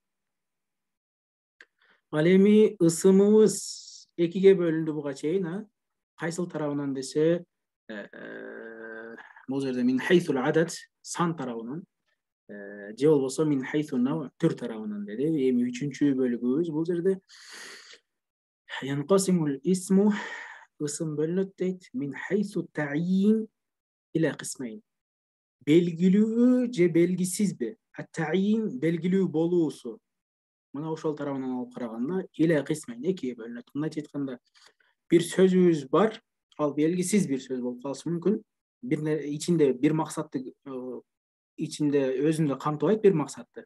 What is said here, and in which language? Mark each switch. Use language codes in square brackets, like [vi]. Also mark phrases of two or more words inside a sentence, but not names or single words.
[ky] Ал эми ысымыбыз экиге бөлүндү буга чейин, кайсыл тарабынан десе, бул жерде [ar] من حيث العدد [ky] сан тарабынан, же болбосо [ar] من حيث النوع [ky] түр тарабынан деди. Эми үчүнчү бөлүгүбүз бул жерде [ar] ينقسم الاسم [ky] ысым бөлүнөт дейт, [ar] من حيث التعيين إلى قسمين. [ky] Белгилүү же белгисизби? Таъин белгилүү болуусу. Мына ошол тарабынан алып караганда [ar] إلى قسمين [ky] экиге бөлүнөт. Мындайча айтканда, бир сөзүбүз бар, ал белгисиз бир сөз болуп калышы мүмкүн. Ичинде бир максатты ичинде өзүндө камтыбайт бир максатты.